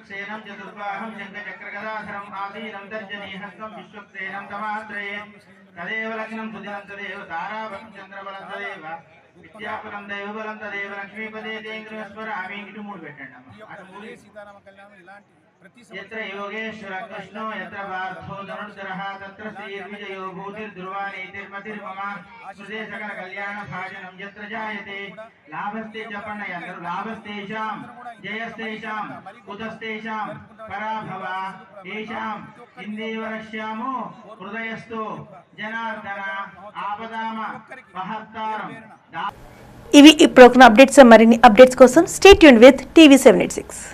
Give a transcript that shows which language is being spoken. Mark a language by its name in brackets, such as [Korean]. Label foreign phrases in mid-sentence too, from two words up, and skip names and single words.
[Telugu] సీతారామ కళ్యాణం ఇలాంటి [Sanskrit] यत्र योगेश्वर कृष्णो यत्र पार्थो धनुर्धरः तत्र श्रीर्विजयो भूतिर्ध्रुवानीतिर्मतिर्मम सुदे सकल कल्याण भाजनं यत्र जायते लाभस्ते च पण्णयन्तु लाभस्तेषां जयस्तेषां कुतस्तेषां पराभव येषां इन्दीवरश्यामो हृदयस्थो जनार्दन आपदाम महत्तारं. [Telugu] ఇవి ఇప్పుడు అప్డేట్స్. మరిన్ని అప్డేట్స్ కోసం [English] stay tuned with TV 786.